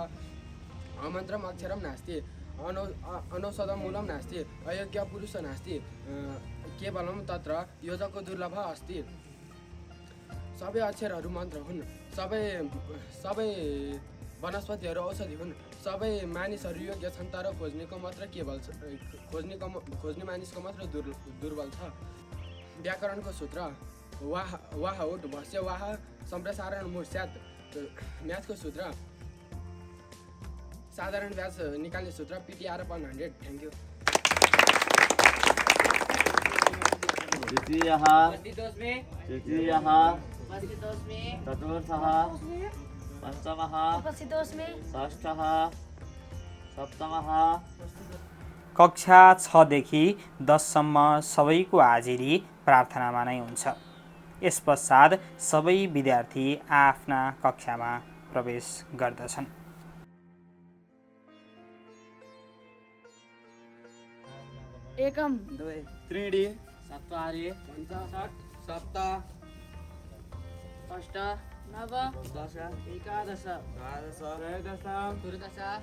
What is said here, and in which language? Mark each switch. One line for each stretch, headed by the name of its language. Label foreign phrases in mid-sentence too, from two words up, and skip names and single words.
Sanskrit: अमन्त्रम् अक्षरं नास्ति अनौषधं मूलं नास्ति अयोग्य पुरुषो नास्ति केवलं तत्र योजको दुर्लभः अस्ति।
Nepali: सबै अक्षरहरू मन्त्र हुन्। सबै वनस्पतिहरू औषधि हुन्। सबै मानिसहरू योग्य छन् तर खोज्नेको मात्र केवल खोज्ने मानिसको मात्र दुर्बल छ। व्याकरणको सूत्र
Sanskrit: वाह वाह उठ भस्य वाह सम्प्रसारण मुठ स्यात्।
Nepali: म्याथको सूत्र साधारण व्यास निकाल्ने सूत्र
English: PTR upon 100। thank you.
Sanskrit: द्वितीयः तृतीयः चतुर्थः पञ्चमः षष्ठः सप्तमः।
Nepali: कक्षा 6 देखि 10 सम्म सबैको हाजिरी प्रार्थनामा नै हुन्छ। यस पश्चात सबै विद्यार्थी आफ्ना कक्षामा प्रवेश गर्दछन्।
Sanskrit: एकम द्वे त्रीणि चत्वारि पञ्च षट् सप्त अष्ट नव दश एकादश द्वादश त्रयोदश चतुर्दश